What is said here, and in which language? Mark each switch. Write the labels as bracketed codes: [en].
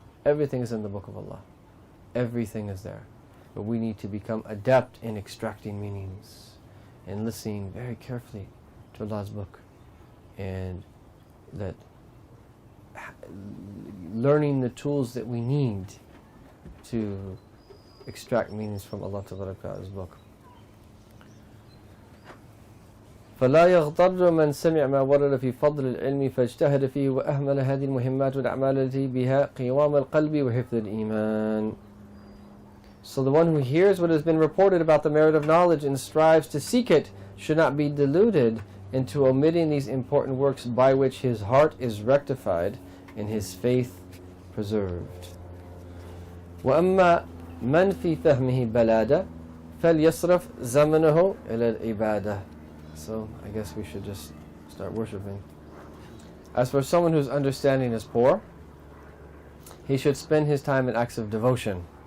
[en] Everything is in the book of Allah. Everything is there. But we need to become adept in extracting meanings and listening very carefully to Allah's book, and that learning the tools that we need to extract meanings from Allah Ta'ala's book. [ar] فلا يغتر من سمع ما ورد في فضل العلم فاجتهد فيه وأهمل هذه المهمات والأعمال التي بها قوام القلب وحفظ الإيمان. [en] So the one who hears what has been reported about the merit of knowledge and strives to seek it should not be deluded into omitting these important works by which his heart is rectified and his faith preserved. [ar] وأما من في فهمه بلادة فليصرف زمنه إلى العبادة. [en] So I guess we should just start worshipping. As for someone whose understanding is poor, he should spend his time in acts of devotion.